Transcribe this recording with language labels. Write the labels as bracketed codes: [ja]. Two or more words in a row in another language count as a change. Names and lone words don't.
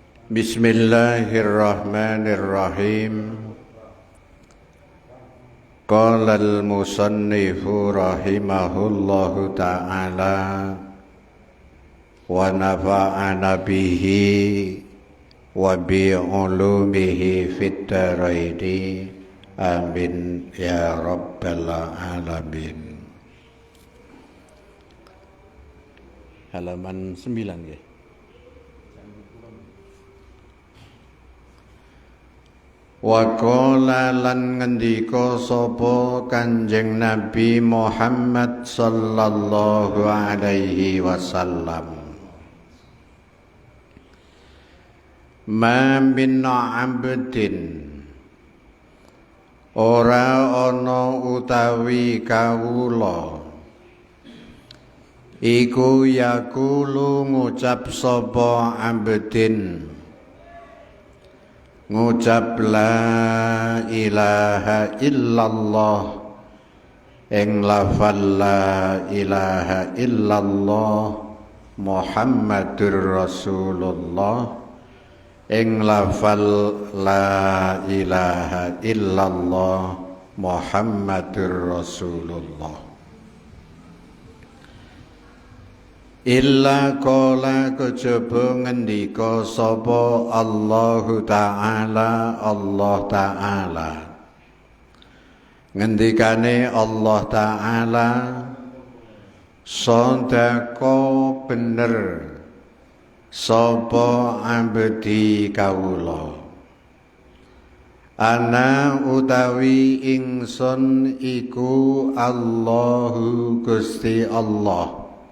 [ar] بسم الله الرحمن الرحيم. قال المصنف رحمه الله تعالى ونفعنا به وبعلومه في الدارين آمين يا رب العالمين. [id] Halaman 9 ya. [jv] Wa qala lan ngendika sapa Kanjeng Nabi Muhammad [ar] صلى الله عليه وسلم, ما من عبد, [jv] ora ana utawi kawula iku yakulu ngucap sapa abdin, ngucap [ar] لا إله إلا الله, [jv] ing lafal [ar] لا إله إلا الله محمد رسول الله, [jv] ing lafal [ar] لا إله إلا الله محمد رسول الله. إلا قال [jv] kejaba ngendika sapa [ar] الله تعالى, الله تعالى [jv] ngendikane [ar] الله تعالى, [jv] sadaqo bener sapa abdi kawula, ana utawi ingsun iku Allahu Gusti Allah,